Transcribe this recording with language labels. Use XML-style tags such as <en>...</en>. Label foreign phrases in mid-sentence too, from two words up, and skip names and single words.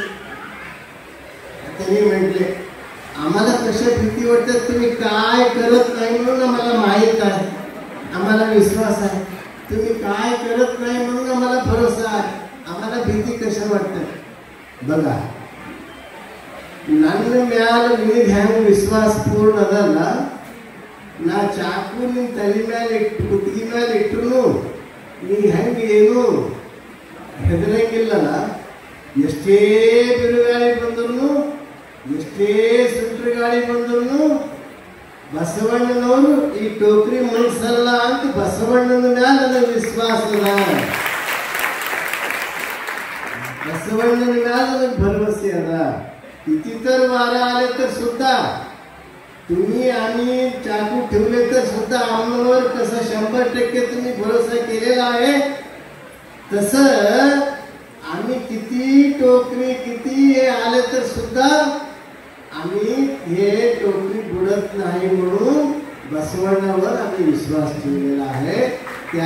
<mr>त्यांनी म्हटले, आम्हाला कशा भीती वाटतात, तुम्ही काय करत नाही म्हणून आम्हाला माहीत आहे, आम्हाला विश्वास आहे. तुम्ही काय करत नाही म्हणून आम्हाला भरोसा आहे, आम्हाला भीती कशा वाटतात. बघा,</mr> <kn>ನನ್ನ ಮ್ಯಾಲ ನಿನಗೆ ಹೆಂಗೆ ವಿಶ್ವಾಸ ಪೂರ್ಣ ಅದಲ್ಲ, ನಾ ಚಾಕು ನಿನ್ನ ತಲೆ ಮೇಲೆ ಕುತ್ತಿಗೆ ಮೇಲೆ ಇಟ್ಟರು ನೀ ಹೆಂಗೆ ಏನು ಹೆದರಂಗಿಲ್ಲಲ್ಲ. ಎಷ್ಟೇ ಬಿರುಗಾಳಿ ಬಂದ್ರು, ಎಷ್ಟೇ ಸುಂಟ್ರ ಗಾಳಿ ಬಂದ್ರು ಬಸವಣ್ಣನವರು ಈ ಟೋಕರಿ ಮುಗಿಸಲ್ಲ ಅಂತ ಬಸವಣ್ಣನ ಮ್ಯಾಲ ನನಗೆ ವಿಶ್ವಾಸ ಅದ, बसवಣ್ಣನ ಮ್ಯಾಲ ನನಗೆ ಭರವಸೆ ಅದ.</kn> <mr>किती तर वारा आले तर सुद्धा, तुम्ही आम्ही चाकू ठेवले तर सुद्धा आम्हावर कसं 100% तुम्ही भरोसा केलेला आहे, तसं आम्ही किती टोकरी किती हे आले तर सुद्धा आम्ही हे टोकरी बुडत नाही म्हणून बसवಣ್ಣावर आम्ही विश्वास ठेवलेला आहे.</mr>